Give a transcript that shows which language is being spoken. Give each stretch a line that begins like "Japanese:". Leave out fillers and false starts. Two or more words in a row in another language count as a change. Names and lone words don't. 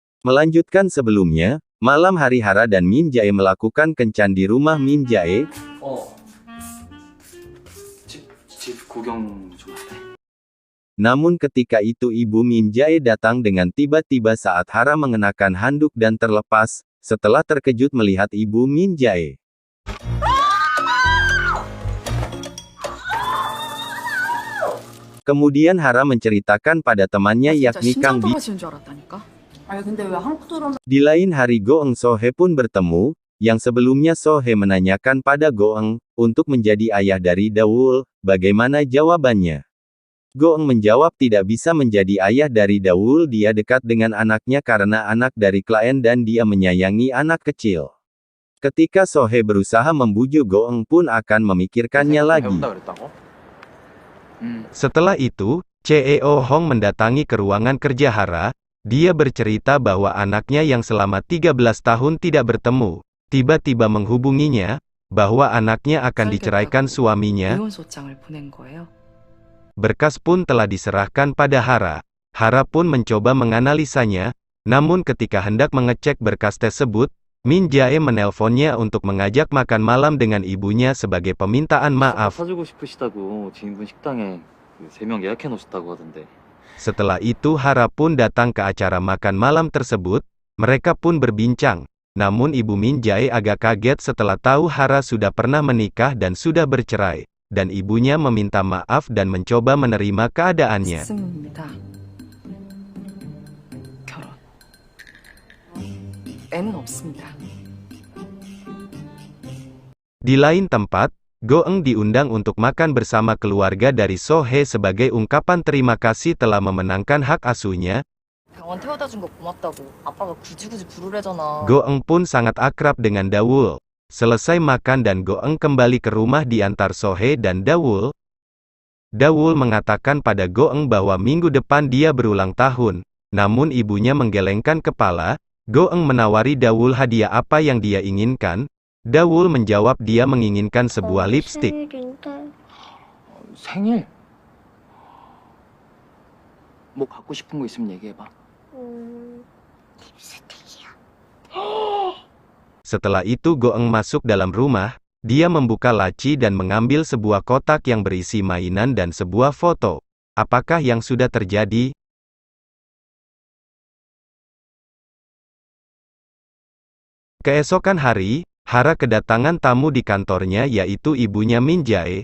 Indonesian: Melanjutkan sebelumnya, malam hari Hara dan Min Jae melakukan kencan di rumah Min Jae.
Korean: 집 구경 좀 할래?
Indonesian: Namun ketika itu ibu Min Jae datang dengan tiba-tiba saat Hara mengenakan handuk dan terlepas, setelah terkejut melihat ibu Min Jae. Kemudian Hara menceritakan pada temannya yakni Kang Bi.
Korean: 심장도가 줄 알았다니까. 아니 근데 왜 한국 드라마
Indonesian: Di lain hari Goeng Sohe pun bertemu, yang sebelumnya Sohe menanyakan pada Goeng, untuk menjadi ayah dari Dawul, bagaimana jawabannya. Goeng menjawab tidak bisa menjadi ayah dari Dawul, dia dekat dengan anaknya karena anak dari klien dan dia menyayangi anak kecil. Ketika Sohe berusaha membujuk Goeng pun akan memikirkannya lagi.
Korean: 배운다 그랬다고?
Indonesian: Setelah itu, Cheo Hong mendatangi ke ruangan kerja Hara. Dia bercerita bahwa anaknya yang selama 13 tahun tidak bertemu, tiba-tiba menghubunginya, bahwa anaknya akan diceraikan suaminya.
Korean: 이혼 소장을 보낸 거예요.
Indonesian: Berkas pun telah diserahkan pada Hara. Hara pun mencoba menganalisanya, namun ketika hendak mengecek berkas tersebut, Min Jae menelponnya untuk mengajak makan malam dengan ibunya sebagai permintaan maaf.
Korean: 사주고 싶으시다고 지인분 식당에 3명 예약해 놓으셨다고 하던데.
Indonesian: Setelah itu Hara pun datang ke acara makan malam tersebut, mereka pun berbincang. Namun ibu Min Jae agak kaget setelah tahu Hara sudah pernah menikah dan sudah bercerai, dan ibunya meminta maaf dan mencoba menerima keadaannya.
Korean: 있습니다. 결혼. 애는 없습니다.
Indonesian: Di lain tempat, Goeng diundang untuk makan bersama keluarga dari Sohe sebagai ungkapan terima kasih telah memenangkan hak asuhnya.
Korean: 병원 태워다 준 거 고맙다고. 아빠가 굳이 부르래잖아.
Indonesian: Goeng pun sangat akrab dengan Dawul. Selesai makan dan Goeng kembali ke rumah diantar Sohe dan Dawul. Dawul mengatakan pada Goeng bahwa minggu depan dia berulang tahun. Namun ibunya menggelengkan kepala. Goeng menawari Dawul hadiah apa yang dia inginkan. Dawul menjawab dia menginginkan sebuah lipstik.
Korean: 생일? 뭐 갖고 싶은 거 있으면 얘기해봐.
Indonesian: Setelah itu Goeng masuk dalam rumah. Dia membuka laci dan mengambil sebuah kotak yang berisi mainan dan sebuah foto. Apakah yang sudah terjadi? Keesokan hari, Hara kedatangan tamu di kantornya yaitu ibunya Min Jae.